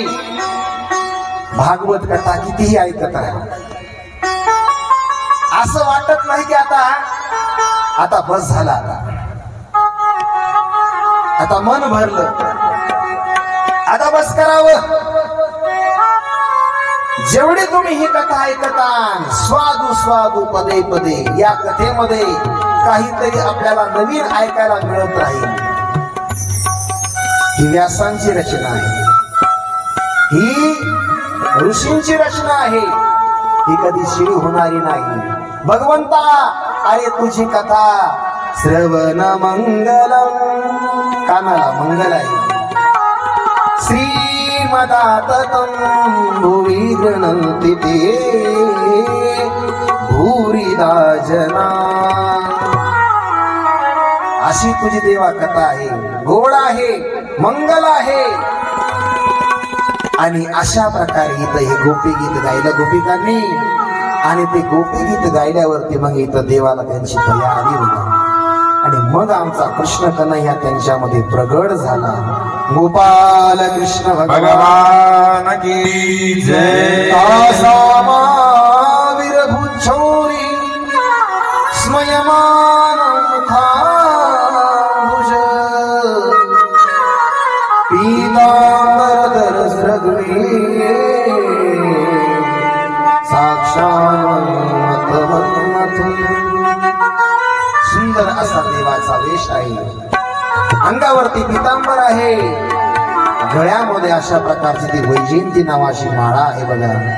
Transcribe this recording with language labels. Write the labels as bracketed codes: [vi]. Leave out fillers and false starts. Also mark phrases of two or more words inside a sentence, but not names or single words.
[mr] भागवत कथा कितीही ऐकत आहे असं वाटत नाही की आता बस झाला, आता मन भरलं, आता बस करावं. जेवढे तुम्ही ही कथा ऐकता [sa] स्वादू स्वादू पदे पदे, [mr] या कथेमध्ये काहीतरी आपल्याला नवीन ऐकायला मिळत राहील. ही व्यासांची रचना आहे, ही ऋषींची रचना आहे, ही कधी शिळी होणारी नाही. भगवंता अरे तुझी कथा [sa] श्रवण मंगलम, [mr] कानाला मंगल आहे. [sa] श्रीमदाततं भुवि गृह्णन्ति ते भूरिदा जना. [mr] अशी तुझी देवा कथा आहे, गोड आहे, मंगल आहे. आणि अशा प्रकारे इथं हे गोपी गीत गायलं गोपिकांनी. आणि ते गोपी गीत गायल्यावरती मग इथं देवाला त्यांची दया आली होती. आणि मग आमचा कृष्ण कन्हैया त्यांच्यामध्ये प्रगट झाला. [hi] गोपाल कृष्ण भगवान की जय. [sa] विरभूछौरी स्मयमान मुखांबुज, [mr] पीतांबर सगळे साक्षात सुंदर असा देवाचा वेश आहे. अंगावरती पितांबर आहे, गळ्यामध्ये अशा प्रकारची ती वैजयंती नावाची माळा आहे बघा.